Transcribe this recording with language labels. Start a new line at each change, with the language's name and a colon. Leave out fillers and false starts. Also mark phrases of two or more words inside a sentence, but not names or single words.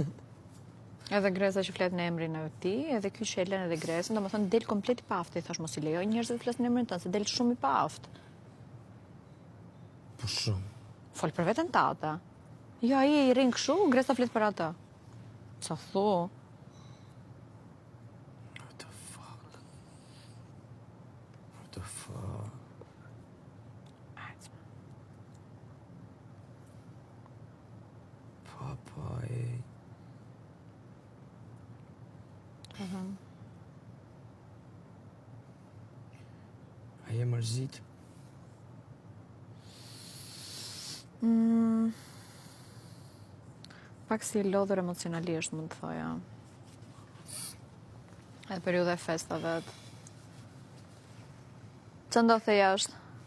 Albanian: Edhe Greza që flet në emrin e ti, edhe ky që e lën edhe Grezën, do më thënë del komplet i paftë, i thash mos i lejoj njerëzve të flasë në emrin tënë, se del shumë i paftë. Po shumë. Fol për veten tate. Jo, ai i rinë këshu, Greza flet për atë. Qa thu?
English: What the fuck? What the fuck?
Albanian: Papa, A je mërzit? Pak si lodhur emocionalisht, mund të thoja. Edhe periudha e festave. Që ndodhte jashtë?